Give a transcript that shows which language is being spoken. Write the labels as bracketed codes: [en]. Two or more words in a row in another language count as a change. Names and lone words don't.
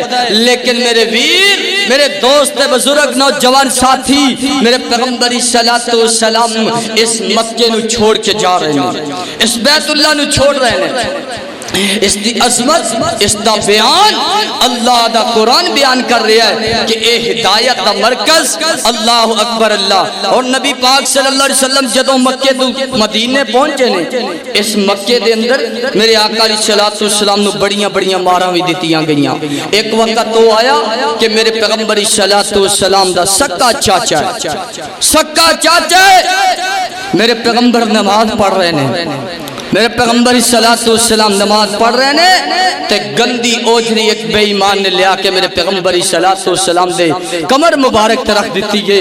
[pa] لیکن میرے ویر، میرے دوست بزرگ نوجوان ساتھی، میرے پیغمبر سلام اس مکے نوں چھوڑ کے جا رہے ہیں، اس بیت اللہ نوں چھوڑ رہے ہیں. اس دی عظمت، اس دا بیان اللہ دا قرآن بیان کر رہا ہے کہ اے ہدایت دا مرکز [ar] الله أكبر الله. [pa] اور نبی پاک [ar] صلى الله عليه وسلم [pa] جدوں مکے توں مدینے پہنچے نے، اس مکے دے اندر میرے آقا سلام نوں بڑیاں بڑیاں ماراں بھی دتیاں گئیاں. ایک وقت تو آیا کہ میرے پیغمبر سلام دا سکا چاچا میرے پیغمبر نماز پڑھ رہے نے، میرے پیغمبر سلام نماز پڑھ رہے نے تے گندی اوجھڑی ایک بے ایمان نے لیا کے میرے پیغمبر سلام دے کمر مبارک تے رکھ دی ہے.